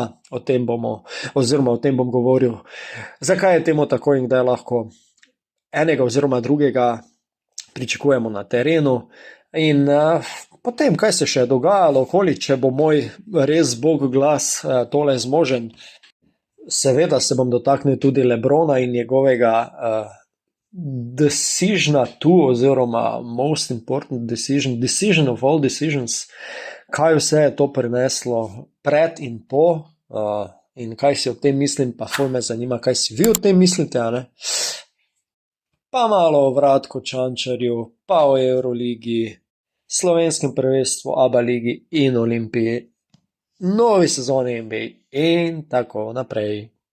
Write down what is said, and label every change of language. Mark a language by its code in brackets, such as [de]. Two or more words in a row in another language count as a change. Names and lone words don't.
[sl] O tem bom govoril, zakaj je temu tako in kdaj lahko enega oziroma drugega pričakujemo na terenu, in potem, kaj se še dogajalo okoli, če bo moj res bog glas tole zmožen. Seveda se bom dotaknil tudi LeBrona in njegovega decisiona tu, oziroma [en] most important decision of all decisions, [sl] kaj vse je to prineslo pred in po, in kaj si o tem mislim, pa ful me zanima, kaj si vi o tem mislite, a ne? Pa malo o Vratku Čančarju, pa o Euroligi, slovenskem prvenstvu, ABA ligi in Olimpiji, novi sezoni NBA in tako naprej.